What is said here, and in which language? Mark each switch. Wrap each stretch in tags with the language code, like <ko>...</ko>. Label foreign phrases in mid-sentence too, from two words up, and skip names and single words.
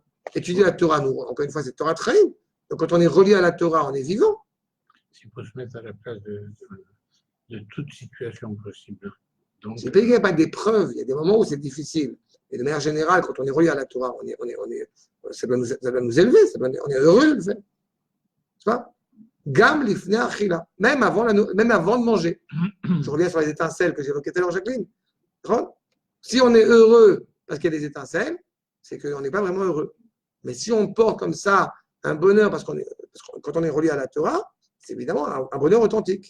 <fr>Étudier la Torah, nous, encore une fois, c'est</fr> <he>תורת חיים.</he> <fr>Donc, quand on est relié à la Torah, on est vivant. Il faut se mettre à la place de toute situation possible. Donc, C'est pas qu'il n'y a pas d'épreuves, il y a des moments où c'est difficile. Et de manière générale, quand on est relié à la Torah, ça doit nous élever, on est heureux de le faire. C'est pas?</fr> <he>גם לפני אכילה,</he> <fr>même avant de manger. Je reviens sur les étincelles que j'évoquais tout à l'heure, Jacqueline. Si on est heureux parce qu'il y a des étincelles, c'est qu'on n'est pas vraiment heureux. Mais si on porte comme ça un bonheur, parce que quand on est relié à la Torah, c'est évidemment un bonheur authentique.</fr>